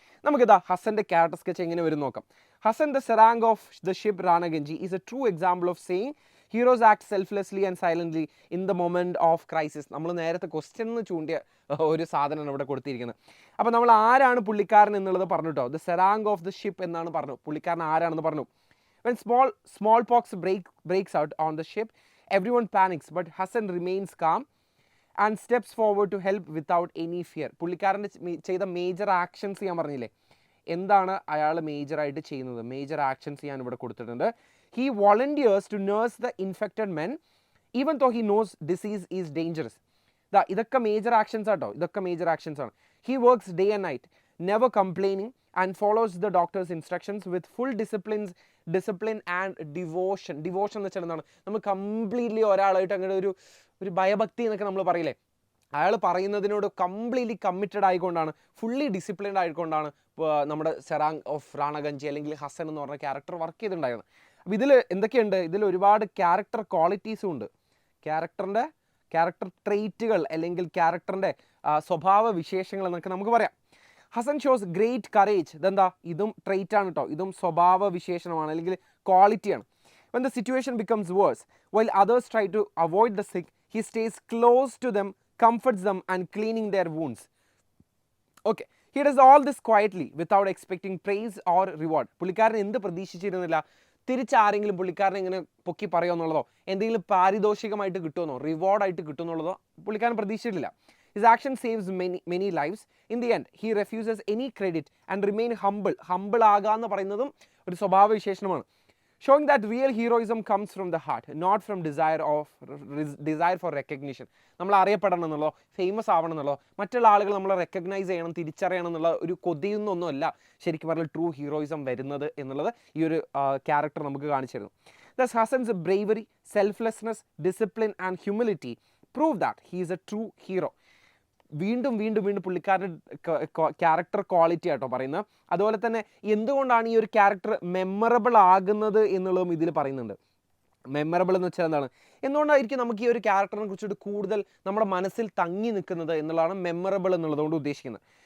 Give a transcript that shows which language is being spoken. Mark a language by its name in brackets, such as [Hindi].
[Malayalam] നമുക്കിതാ ഹസൻ്റെ character sketch എങ്ങനെ വരും നോക്കാം. [English] Hasan the serang of the ship Ranaganji is a true example of saying heroes act selflessly and silently in the moment of crisis. [Malayalam] നമ്മൾ നേരത്തെ question എന്ന് ചൂണ്ടിയ ഒരു സാധനമാണ് ഇവിടെ കൊടുത്തിരിക്കുന്നത്. അപ്പോൾ നമ്മൾ ആരാണ് പുള്ളിക്കാരൻ എന്നുള്ളത് പറഞ്ഞു കേട്ടോ. [English] the serang of the ship [Malayalam] എന്നാണ് പറഞ്ഞു. പുള്ളിക്കാരൻ ആരാണെന്ന് പറഞ്ഞു. [English] When smallpox breaks out on the ship, everyone panics, but Hassan remains calm and steps forward to help without any fear. [Malayalam] പുള്ളിക്കാരൻ്റെ ചെയ്ത മേജർ ആക്ഷൻസ് ഞാൻ പറഞ്ഞില്ലേ, എന്താണ് അയാൾ മേജറായിട്ട് ചെയ്യുന്നത്, മേജർ ആക്ഷൻസ് ഞാൻ ഇവിടെ കൊടുത്തിട്ടുണ്ട്. [English] He volunteers to nurse the infected men even though he knows disease is dangerous. [Malayalam] ഇതൊക്കെ മേജർ ആക്ഷൻസ് ആട്ടോ, ഇതൊക്കെ മേജർ ആക്ഷൻസ് ആണ്. [English] He works day and night, never complaining, and follows the doctor's instructions with full discipline and devotion. [Malayalam] Devotion എന്ന് വെച്ചാൽ എന്താണ്, നമ്മൾ completely ഒരാളായിട്ട് അങ്ങനെ ഒരു ഭയഭക്തി എന്നൊക്കെ നമ്മൾ പറയില്ലേ, അയാൾ പറയുന്നതിനോട് കംപ്ലീറ്റ്ലി കമ്മിറ്റഡ് ആയിക്കൊണ്ടാണ്, ഫുള്ളി ഡിസിപ്ലിൻഡ് ആയിക്കൊണ്ടാണ് നമ്മുടെ സെറാങ് ഓഫ് റാണഗഞ്ചി അല്ലെങ്കിൽ ഹസൻ എന്ന് പറഞ്ഞ ക്യാരക്ടർ വർക്ക് ചെയ്തിട്ടുണ്ടായിരുന്നത്. അപ്പോൾ ഇതിൽ എന്തൊക്കെയുണ്ട്, ഇതിൽ ഒരുപാട് ക്യാരക്ടർ ക്വാളിറ്റീസും ഉണ്ട്. ക്യാരക്ടർ ട്രെയ്റ്റുകൾ അല്ലെങ്കിൽ ക്യാരക്ടറിൻ്റെ സ്വഭാവ വിശേഷങ്ങൾ എന്നൊക്കെ നമുക്ക് പറയാം. [English] Hasan shows great courage. [Malayalam] ഇതെന്താ, ഇതും ട്രെയ്റ്റ് ആണ് കേട്ടോ, ഇതും സ്വഭാവ വിശേഷണമാണ് അല്ലെങ്കിൽ ക്വാളിറ്റിയാണ്. [English] When the situation becomes worse, while others try to avoid the sick, he stays close to them, comforts them and cleaning their wounds. Okay, he does all this quietly without expecting praise or reward. [Malayalam] പുള്ളിക്കാരൻ എന്ത് പ്രതീക്ഷിച്ചിരുന്നില്ല, തിരിച്ചാരെങ്കിലും പുള്ളിക്കാരനെ ഇങ്ങനെ പൊക്കി പറയുമെന്നുള്ളതോ എന്തെങ്കിലും പാരിതോഷികമായിട്ട് കിട്ടുമെന്നോ റിവാർഡായിട്ട് കിട്ടുമെന്നുള്ളതോ പുള്ളിക്കാരൻ പ്രതീക്ഷിച്ചിട്ടില്ല. [English] His action saves many lives. In the end, he refuses any credit and remain humble. [Malayalam] Humble ആകാന്ന് പറയുന്നതും ഒരു സ്വഭാവ വിശേഷണമാണ്. [English] Showing that real heroism comes from the heart, not from desire for recognition. [Malayalam] നമ്മൾ അറിയപ്പെടണം എന്നുള്ളോ ഫേമസ് ആവണം എന്നുള്ളോ മറ്റുള്ള ആളുകൾ നമ്മളെ റെക്കഗ്നൈസ് ചെയ്യണം തിരിച്ചറിയണം എന്നുള്ള ഒരു കൊതിയൊന്നുമല്ല ശരിക്കും പറഞ്ഞാൽ ട്രൂ ഹീറോയിസം വരുന്നത് എന്നുള്ളത് ഈ ഒരു ക്യാരക്ടർ നമുക്ക് കാണിച്ചു തരുന്നു. [English] Thus Hassan's bravery, selflessness, discipline and humility prove that he is a true hero. [Malayalam] വീണ്ടും പുള്ളിക്കാരുടെ ക്യാരക്ടർ ക്വാളിറ്റി ആട്ടോ പറയുന്നത്. അതുപോലെ തന്നെ എന്തുകൊണ്ടാണ് ഈ ഒരു ക്യാരക്ടർ മെമ്മറബിൾ ആകുന്നത് എന്നുള്ളതും ഇതിൽ പറയുന്നുണ്ട്. മെമ്മറബിൾ എന്ന് വെച്ചാൽ എന്താണ്, എന്തുകൊണ്ടായിരിക്കും നമുക്ക് ഈ ഒരു ക്യാരക്ടറിനെ കുറിച്ചിട്ട് കൂടുതൽ നമ്മുടെ മനസ്സിൽ തങ്ങി നിൽക്കുന്നത് എന്നുള്ളതാണ് മെമ്മറബിൾ എന്നുള്ളതുകൊണ്ട് ഉദ്ദേശിക്കുന്നത്.